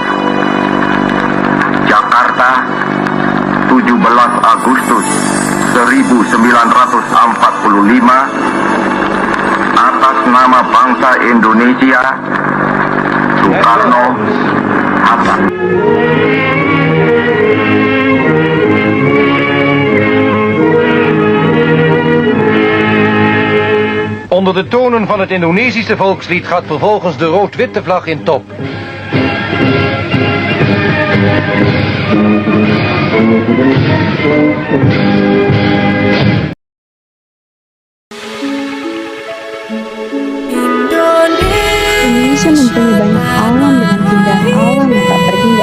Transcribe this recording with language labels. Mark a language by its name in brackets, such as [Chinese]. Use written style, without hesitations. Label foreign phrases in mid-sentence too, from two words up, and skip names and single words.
[Indonesian] Jakarta, 17 Agustus 1945, atas nama bangsa Indonesia, Soekarno, Hatta. [Dutch] Onder de tonen van het Indonesische volkslied gaat vervolgens de rood-witte vlag in top. [Indonesian] Indonesia mempunyai banyak alam dengan keindahan alam yang tak terhingga.